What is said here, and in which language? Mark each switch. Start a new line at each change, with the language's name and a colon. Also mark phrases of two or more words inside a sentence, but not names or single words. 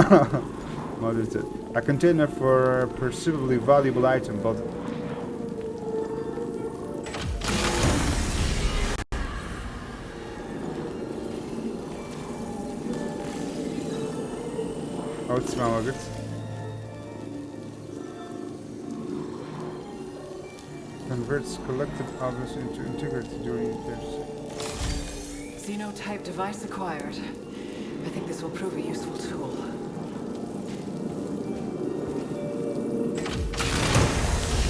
English: A container for a perceivably valuable item but
Central Kurdish: ئەو چمان وەگرت
English: converts collected objects into integrity during repairs. Xenotype device acquired. I think this will prove a useful tool.